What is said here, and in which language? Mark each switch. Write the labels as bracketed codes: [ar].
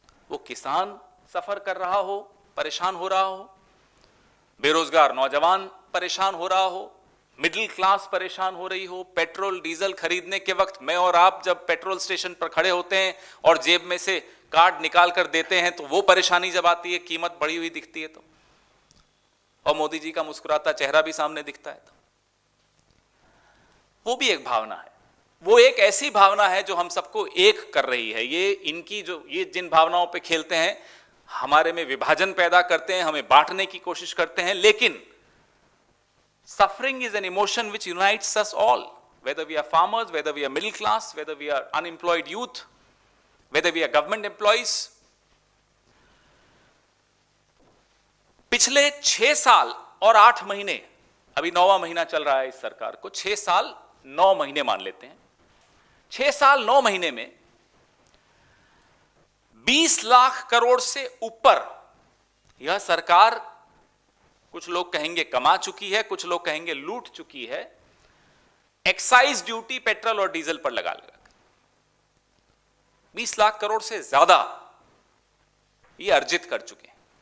[hi] वो किसान सफर कर रहा हो, परेशान हो रहा हो, बेरोजगार नौजवान परेशान हो रहा हो, मिडिल क्लास परेशान हो रही हो, पेट्रोल डीजल खरीदने के वक्त मैं और आप जब पेट्रोल स्टेशन पर खड़े होते हैं और जेब में से कार्ड निकाल कर देते हैं तो वो परेशानी जब आती है, कीमत बढ़ी हुई दिखती है तो, और मोदी जी का मुस्कुराता चेहरा भी सामने दिखता है तो वो भी एक भावना है। वो एक ऐसी भावना है जो हम सबको एक कर रही है। ये इनकी जो, ये जिन भावनाओं पे खेलते हैं, हमारे में विभाजन पैदा करते हैं, हमें बांटने की कोशिश करते हैं। लेकिन [en] suffering is an emotion which unites us all, whether we are farmers, whether we are middle class, whether we are unemployed youth, whether we are government employees. [hi] पिछले 6 साल और 8 महीने, अभी 9वां महीना चल रहा है इस सरकार को, 6 साल 9 महीने मान लेते हैं, 6 साल 9 महीने में 20 लाख करोड़ से ऊपर यह सरकार, कुछ लोग कहेंगे कमा चुकी है, कुछ लोग कहेंगे लूट चुकी है, एक्साइज ड्यूटी पेट्रोल और डीजल पर लगा 20 लाख करोड़ से ज्यादा ये अर्जित कर चुके हैं।